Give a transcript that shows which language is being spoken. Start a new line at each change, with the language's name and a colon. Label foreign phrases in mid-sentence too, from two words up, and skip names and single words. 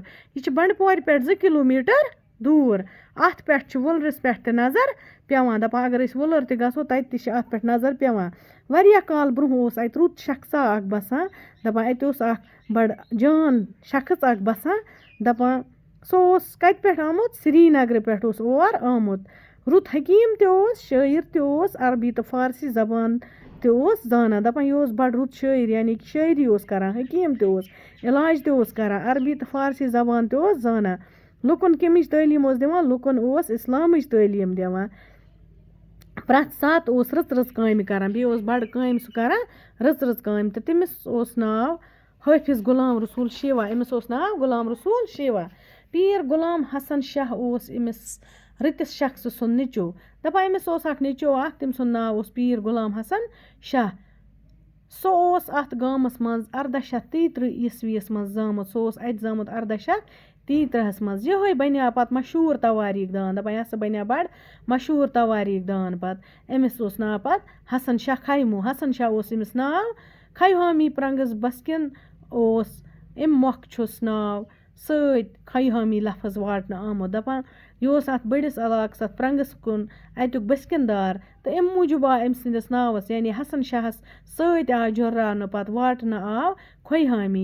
Kashmiri: यह बंडपोर पे 2 किलोमीटर दूर। अत पे वुलरस पे नजर पेवान दपान अगर वुलर ते गसो तत अत पे नजर पेवान। वारिया काल ब्रोह अत रुत शख्सा बसान दपान अत बड़ जान शख्स बसान दपान सो कत पे आमुत श्रीनगर पे और आमुत। रुत हकीम शायर अरबी तो फारसी जबान जाना दपान यह बड़ रुत शायर यानी कि शायरी करान। हकीम इलाज करान अरबी तो फारसी जबान जाना। लुकन कमिच तालीम दिवान, लुकन इस्लामिच तालीम दिवान। प्रत सात रच काम करान बे बड़ काम सह करान रच काम। तो तमिस नाव हाफिज गुलाम रसूल शिवा। अमिस नाव गुलाम रसूल शिवा। पीर गुलाम हसन शाह अमिस रतिस शख्स सुंद निचो। दपान अमिस निचो तम सुंद नाव पीर गुलाम हसन शाह। सो अत गामस मज 1833 ईस्वीस मज जामुत। सो अत जामुत 1833 मज। यह बनिया पत मशहूर तवारीख दान दपान यह बनिया बड़ मशहूर तवारीख दान। पत अमिस नाव पत हसन शाह खैमू। हसन शाह अमिस नाव। खोहामी प्रंगस बसकिन अम मौख नाव सत खोहामी लफ्ज वाटन आमुत। दपान यह अत बड़िस इलाकस अत प्रंगस कुन अतुक बसकिनदार तो अम मूजूब आव अम सिंदस नावस यानी हसन शाहस सत आव जुर्रान पत वाटन आव खोहामी।